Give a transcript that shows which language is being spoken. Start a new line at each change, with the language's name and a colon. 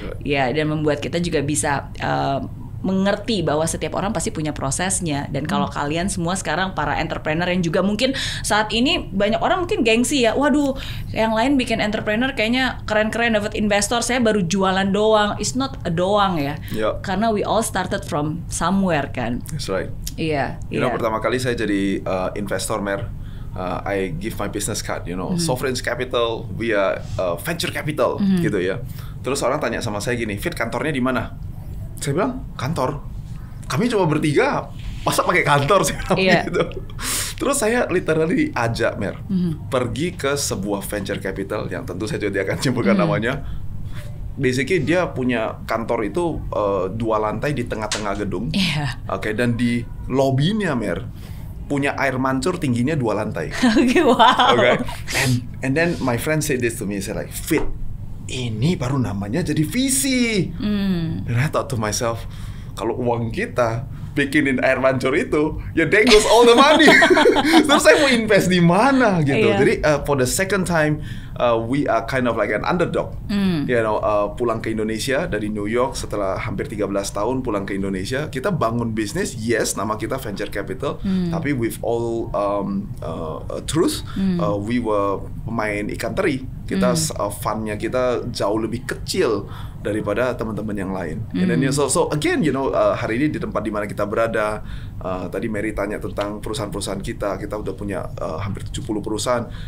Indonesian: Dan membuat kita juga bisa mengerti bahwa setiap orang pasti punya prosesnya. Dan kalau kalian semua sekarang para entrepreneur yang juga mungkin saat ini banyak orang mungkin gengsi ya, waduh yang lain bikin entrepreneur kayaknya keren-keren dapat investor, saya baru jualan doang.
English: It's not a doang ya, karena we all started from somewhere kan. That's right. You know,
Indonesian: pertama kali saya jadi investor,
English: Mer, I give my business card, you know, sovereign capital via venture capital, gitu ya.
Indonesian: Terus orang tanya sama saya gini, Fit, kantornya di mana? Saya bilang, kantor. Kami cuma bertiga, masa pakai kantor sih? Gitu. Terus saya literally ajak Mer pergi ke sebuah venture capital yang tentu saya juga akan sebutkan namanya. Basically dia punya kantor itu 2 lantai di tengah-tengah gedung. Oke, dan di lobbynya Mer punya air mancur tingginya 2 lantai.
English: Wow. Okay. And then my friend said this to me, say like, Fit,
Indonesian: ini baru namanya jadi visi.
English: And I thought to myself,
Indonesian: kalau uang kita bikinin air mancur itu,
English: ya there goes all the money.
Indonesian: Terus saya mau invest di mana gitu.
English: Jadi for the second time we are kind of like an underdog.
Indonesian: You know, pulang ke Indonesia dari New York setelah hampir 13 tahun pulang ke Indonesia, kita bangun bisnis.
English: Yes,
Indonesian: nama kita
English: venture capital, tapi with all truth, we were
Indonesian: pemain ikan teri. Kita fundnya kita jauh lebih kecil daripada teman-teman yang lain. And then, so again, you know, hari ini di tempat di mana kita berada, tadi Mary tanya tentang perusahaan-perusahaan kita udah punya hampir 70 perusahaan.